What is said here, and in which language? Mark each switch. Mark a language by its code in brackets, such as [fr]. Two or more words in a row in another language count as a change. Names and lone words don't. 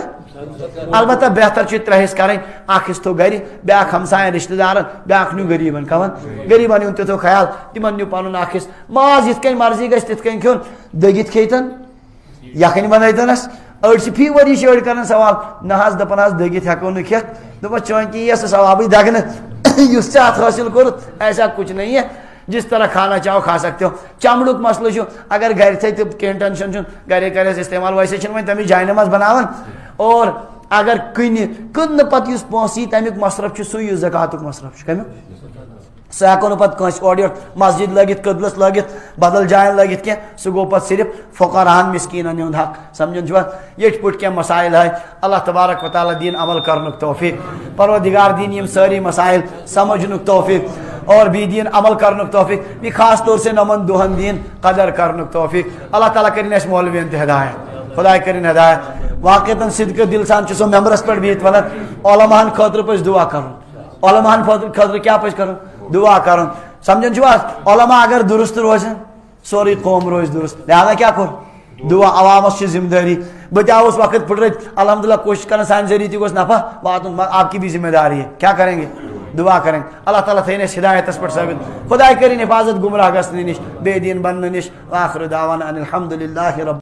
[ks] البتہ بہتر چھُ 3 حصہٕ کرٕنۍ اکھ حصہٕ تھوٚو گرِ بیاکھ ہمساین رشتہٕ دارن بیاکھ نیوٗ غریٖبن کمن غریٖبن ہُنٛد تہِ تھوٚو خیال تِمن نیوٗ پنُن اکھ حصہٕ. ماز یِتھ کٔنۍ مرضی گژھِ تِتھ کٔنۍ کھیوٚن دٔگِتھ کھیٚیتن یکھٕنۍ بنٲیتنس. أڑۍ چھِ فی ؤری أڑۍ کران سوال نہ حظ دپان حظ دٔگِتھ ہیٚکو نہٕ کھٮ۪تھ. دپان چٲنٛکہِ یی سُہ ثوابٕے دگنہٕ یُس ژےٚ اتھ حٲصِل کوٚرُتھ [ur] ایسا کچھ نہیں ہے جس طرح کھانا چاہو کھا سکتے ہو. [ks] چمڑُک مسلہٕ چھُ اگر گرِ تھٲے تہِ کینٛہہ ٹینشن چھُنہٕ گرے کرٮ۪س استعمال ویسے چھِنہٕ وۄنۍ تمِچ جاینماز بناوان. اور اگر کٕننہٕ پتہٕ یُس پونٛسہٕ یی تمیُک مصرف چھُ سُے یُس زکاتُک مصرف چھُ کمیُک سہ ہیٚکو نہٕ پتہٕ کٲنٛسہِ اورٕ یورٕ مسجد لٲگِتھ قبلس لٲگِتھ بدل جاین لٲگِتھ کینٛہہ سُہ گوٚو پتہٕ صرف فقراہن مسکیٖنن ہُنٛد حق. سمجھان چھُوا ییٚتھۍ پٲٹھۍ کینٛہہ مسائل ہے اللہ تبارک و تعالیٰ دین عمل کرنُک توفیق. پروردگار دین یم سٲری مسائل سمجھنُک توفیق [ur] اور بھی [ks] دین عمل کرنُک توفیق. بیٚیہِ [ur] خاص طور سے [ks] نمن دۄہن دین قدر کرنُک توفیق. اللہ تعالیٰ کٔرِنۍ اَسہِ مولوِین تہِ ہدایت خدا کٔرِنۍ ہدایت. واقعتاً صدقہٕ دل سان چھُ سُہ ممبرس پٮ۪ٹھ بِہِتھ ونان علماہن خٲطرٕ پزِ دعا کرُن. علماہن خٲطرٕ کیٛاہ پزِ کرُن دعا کرُن. سمجھان چھُو حظ علما اگر درست روزن سورُے قوم روزِ درست. لہذا کیا کوٚر دعا عوامس چھِ ذمہ دٲری. بہٕ تہِ آوُس وقت پھٕٹرٲوِتھ الحمدللہ کوشش کران سانہِ ذریعہ تہِ گوٚژھ نفع واتُن. [ur] آپ کی بھی ذمہ داری ہے کیا کریں گے دعا کریں. [ks] اللہ تعالیٰ تھٲیِن اَسہِ ہدایتس پٮ۪ٹھ ثٲبت. خدا کٔرِنۍ حفاظت گمراہ گژھنہٕ نِش بے دین بننہٕ نِش. [ar] آخر دعوانا ان الحمدللہ رب